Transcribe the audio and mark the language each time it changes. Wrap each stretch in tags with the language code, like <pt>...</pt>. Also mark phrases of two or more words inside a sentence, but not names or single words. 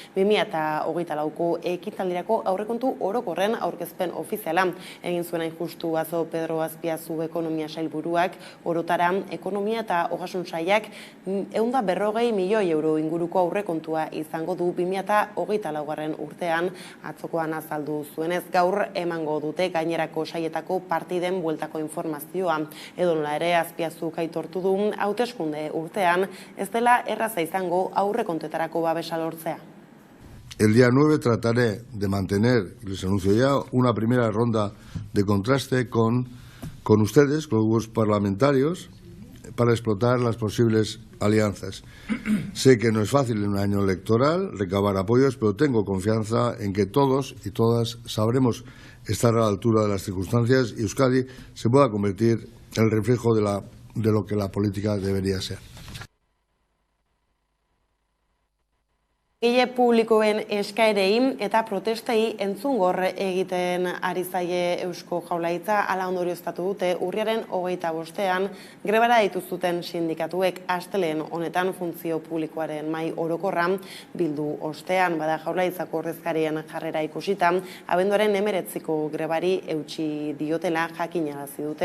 <eu>2024ko ekitaldirako aurrekontu orokorren aurkezpen ofiziala egin zuen hain justu atzo Pedro Azpiazu ekonomia sailburuak orotara ekonomia eta ogasun sailak 140 milioi euro inguruko aurrekontua izango du 2024 urtean atzokoan azaldu zuenez gaur emango dute gainerako sailetako partiden bueltako informazioa. Edonola ere Azpiazuk aitortu du hauteskunde urtean ez dela erraza izango aurrekontuetarako babesa lortzea.</eu> <es>El día 9 trataré de mantener, les anuncio ya, una primera ronda de contraste con ustedes, con los grupos parlamentarios, para explotar las posibles alianzas. Sé que no es fácil en un año electoral recabar apoyos, pero tengo confianza en que todos y todas sabremos estar a la altura de las circunstancias y Euskadi se pueda convertir en el reflejo de la de lo que la política debería ser.</es> <eu>Egile publikoen eskaerei eta protestei entzungor egiten ari zaie Eusko Jaurlaritza, hala ondorioztatu dute urriaren 25ean grebara dituzuten sindikatuek astelehen honetan funtzio publikoaren mahai orokorra bildu ostean, bada Jaurlaritzako ordezkarien jarrera ikusita, abenduaren 19ko grebari eutsi diotela jakinarazi dute.</eu>